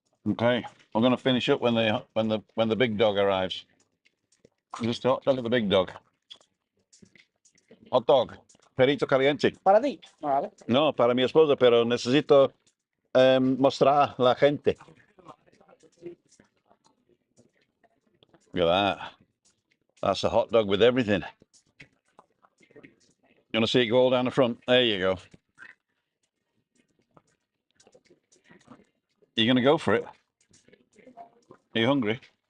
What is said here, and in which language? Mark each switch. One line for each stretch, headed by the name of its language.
English: Okay, we're going to finish up when the big dog arrives. Just hot dog at the big dog. Hot dog.
Spanish: Perito caliente. Para ti. Vale. No, para mi esposa, pero necesito mostrar a la gente.
English: Look at that. That's a hot dog with everything. You want to see it go all down the front? There you go. You're going to go for it? Are you hungry?